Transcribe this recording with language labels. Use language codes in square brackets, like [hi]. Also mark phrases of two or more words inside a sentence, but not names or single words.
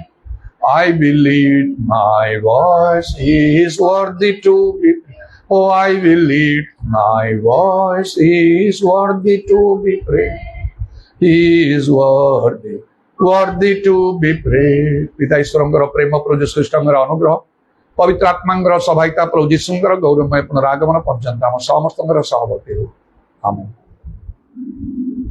[en] I will lift my voice, He is worthy to be praised. Oh, I will lift my voice, He is worthy to be praised. He is worthy to be praised. [or] ପିତା ଈଶ୍ୱରଙ୍କର ପ୍ରେମ, ପ୍ରଭୁ ଯୀଶୁ ଖ୍ରୀଷ୍ଟଙ୍କର ଅନୁଗ୍ରହ, ପବିତ୍ର ଆତ୍ମାଙ୍କର ସହାୟତା, ପ୍ରଭୁ ଯୀଶୁଙ୍କର ଗୌରବମୟ ପୁନରାଗମନ ପର୍ଯ୍ୟନ୍ତ ଆମ ସମସ୍ତଙ୍କର ସହବର୍ତ୍ତୀ ହେଉ, ଆମେନ୍।